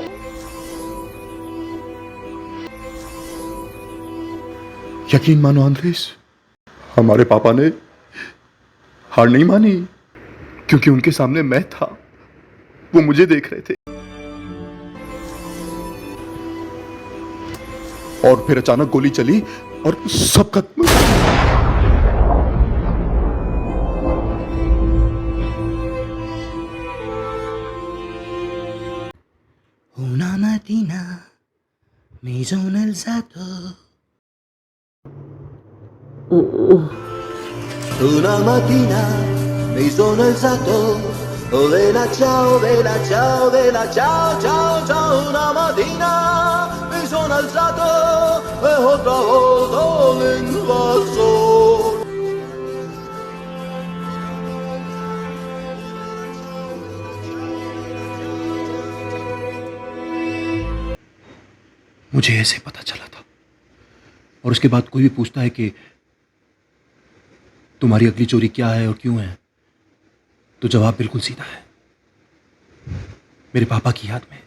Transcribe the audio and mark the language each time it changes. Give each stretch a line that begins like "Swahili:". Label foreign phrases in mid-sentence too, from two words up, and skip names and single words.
Hindi: यकीन मानो अंद्रेस, हमारे पापा ने हार नहीं मानी, क्योंकि उनके सामने मैं था। वो मुझे देख रहे थे। और फिर अचानक गोली चली और सब खत्म।
Italian: Una mattina mi sono alzato. Una mattina mi sono alzato, oh vela ciao, vela ciao, vela ciao, ciao, ciao. Una mattina mi sono alzato e ho trovato l'invasore.
Hindi: मुझे ऐसे पता चला था। और उसके बाद कोई भी पूछता है कि तुम्हारी अगली चोरी क्या है और क्यों है, तो जवाब बिल्कुल सीधा है, मेरे पापा की याद में।